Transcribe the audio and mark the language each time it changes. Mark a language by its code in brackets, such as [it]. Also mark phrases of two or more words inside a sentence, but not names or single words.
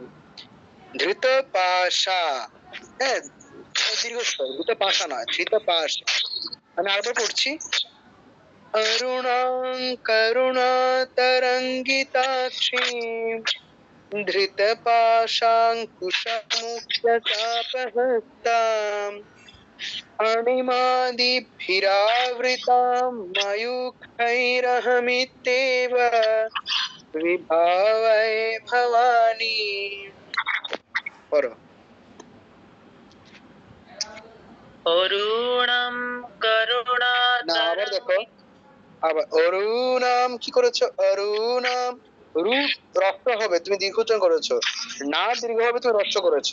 [sa] ধৃত পাশা, [bn] হ্যাঁ, দীর্ঘস্বর, [sa] ধৃত পাশা [bn] নয়, [sa] ধৃত পাশ। [bn] আমি আরেকবার পড়ছি, [sa] অরুণাং করুণাতরঙ্গিতাক্ষীম ধৃত পাশাঙ্কুশমুক্তচাপহস্তাম अणिमादिभिरावृतां मयूखैरहमित्येव विभावये भवानी। [bn] পড়ো। [sa] অরুণম [bn] না, আবার দেখো, [sa] করুণাতরঙ্গিতাক্ষীম। [bn] আবার অরুণাম কি করেছো, অরুণাম, রু রক্ত হবে, তুমি দীর্ঘ উচ্চারণ করেছো, না দীর্ঘ হবে, তুমি রস্য করেছো।